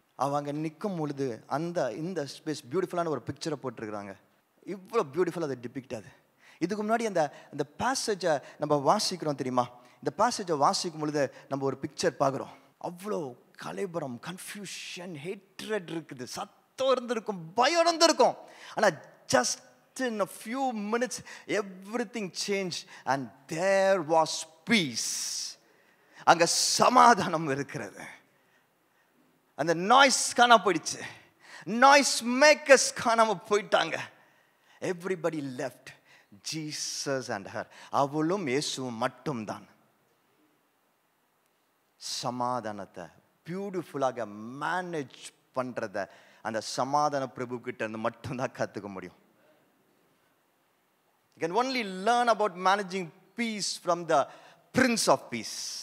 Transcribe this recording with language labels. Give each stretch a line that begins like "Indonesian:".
Tamil: அவங்க நிற்கும் பொழுது இந்த ஸ்பேஸ் பியூட்டிஃபுல்லான ஒரு பிக்சரை போட்டிருக்கிறாங்க. இவ்வளோ பியூட்டிஃபுல்லாக அதை டிபிக்ட் ஆகுது. இதுக்கு முன்னாடி அந்த பேசேஜை நம்ம வாசிக்கிறோம் தெரியுமா? இந்த பேசேஜை வாசிக்கும் பொழுது நம்ம ஒரு பிக்சர் பார்க்குறோம். அவ்வளோ கலைபுரம், கன்ஃபியூஷன், ஹேட்ரட் இருக்குது, சத்தம் இருந்திருக்கும், பயம் இருந்திருக்கும். ஆனால்
English: Just in a few minutes everything changed and there was peace.
Tamil: அங்க சமாதானம் இருக்கிறது. அந்த நாய்ஸ் காணாம போயிடுச்சு, நாய்ஸ் மேக்கர்ஸ் காணாம போயிட்டாங்க.
English: everybody left Jesus and her.
Tamil: அவளும் இயேசுவும் மட்டும்தான் சமாதானத்தை பியூட்டிஃபுல்லாக மேனேஜ் பண்றத அந்த சமாதான பிரபு கிட்ட இருந்து மட்டும்தான் கத்துக்க முடியும்.
English: You can only learn about managing peace from the Prince of Peace.